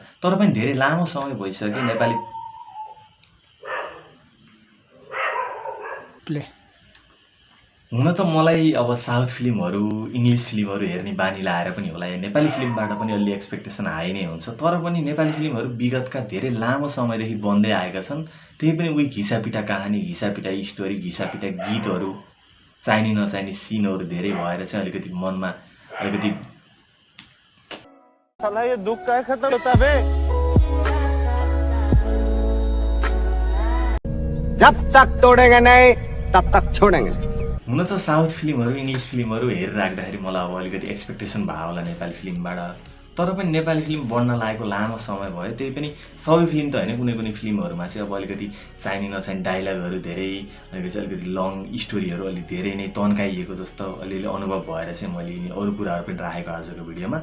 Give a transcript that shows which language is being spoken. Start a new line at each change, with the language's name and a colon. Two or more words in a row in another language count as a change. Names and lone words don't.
Nepali: तर पनि धेरै लामो समय भइसक्यो नेपाली हुन त मलाई अब
English: south filmहरू, English filmहरू
Nepali: हेर्ने बानी लाएर पनि होला, नेपाली फिल्मबाट पनि अलि
English: expectation high
Nepali: नै हुन्छ। तर पनि नेपाली फिल्महरू विगतका धेरै लामो समयदेखि बन्दै आएका छन्। त्यही पनि उही घिसापिटा कहानी, घिसापिटा स्टोरी, घिसापिटा गीतहरू, चाहिने नचाहिने सिनहरू धेरै भएर चाहिँ अलिकति मनमा अलिकति
Hindi: साला ये दुख का खत्म होता बे। जब तक तोड़ेंगे नहीं तब तक छोड़ेंगे।
Nepali: हुन त
English: south filmहरू, English filmहरू
Nepali: हेरिराख्दाखेरि मलाई अब अलिकति एक्सपेक्टेसन भयो होला नेपाली फिल्मबाट। तर पनि नेपाली फिल्म बन्न लागेको लामो समय भयो। त्यही पनि सबै फिल्म त होइन, कुनै फिल्महरूमा चाहिँ अब अलिकति चाहिने नचाहिने डायलगहरू धेरै, अलिकति
English: long storyहरू
Nepali: अलिक धेरै नै तन्काइएको जस्तो अलिअलि अनुभव भएर चाहिँ मैले यिनी अरू कुराहरू पनि राखेको आजको भिडियोमा।